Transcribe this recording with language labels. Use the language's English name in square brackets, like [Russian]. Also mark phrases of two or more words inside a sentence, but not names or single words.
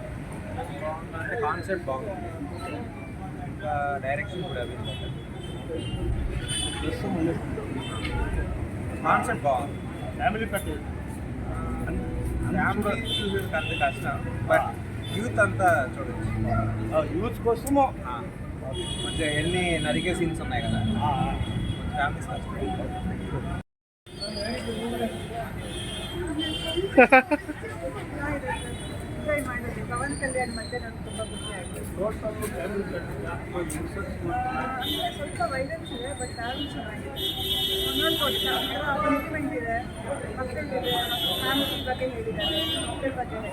[Telugu] అంటే కాన్సెప్ట్ బాగుంది, ఇంకా డైరెక్షన్ కూడా కాన్సెప్ట్ బాగుంది. [English] family package [Telugu] ఫ్యామిలీ అంత కష్టం, [English] but youth [Telugu] అంతా చూడొచ్చు. యూత్ కోసము కొంచెం ఎన్ని నరికే సీన్స్ ఉన్నాయి కదా, ఫ్యామిలీస్ కష్టం. [Kannada] ಪವನ್ ಕಲ್ಯಾಣ್ ಮತ್ತೆ ನನಗೆ ತುಂಬ ಖುಷಿ ಆಯಿತು. ಸ್ವಲ್ಪ ವೈಲೆನ್ಸ್ ಇದೆ, ಬಟ್ ಆದ್ರೂ ಚೆನ್ನಾಗಿದೆ. ನೋಡ್ಬೋದು, ಸೆಂಟಿಮೆಂಟ್ ಇದೆ, ಮಕ್ಕಳಿದೆ, ಫ್ಯಾಮಿಲಿ ಬಗ್ಗೆ ಹೇಳಿದ್ದಾರೆ, ಮಕ್ಕಳ ಬಗ್ಗೆ